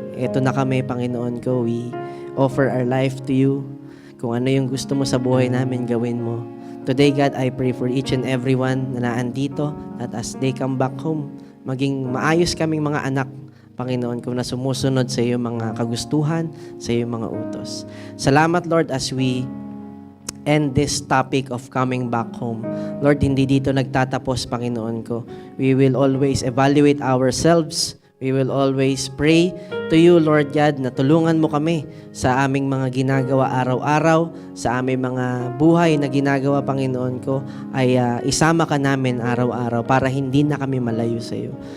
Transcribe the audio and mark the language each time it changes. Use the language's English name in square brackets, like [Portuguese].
[Filipino] Ito na kami, Panginoon ko. [English] We offer our life to you. [Filipino] Kung ano yung gusto mo sa buhay namin, gawin mo. [English] Today, God, I pray for each and everyone [Filipino] na naandito [English] that as they come back home, [Filipino] maging maayos kaming mga anak, Panginoon, kung na sumusunod sa iyong mga kagustuhan, sa iyong mga utos. Salamat, [English] Lord, as we end this topic of coming back home. [Filipino] Lord, hindi dito nagtatapos, Panginoon ko. [English] We will always evaluate ourselves. We will always pray to you, Lord God, [Filipino] na tulungan mo kami sa aming mga ginagawa araw-araw, sa aming mga buhay na ginagawa, Panginoon ko, ay isama ka namin araw-araw para hindi na kami malayo sa iyo.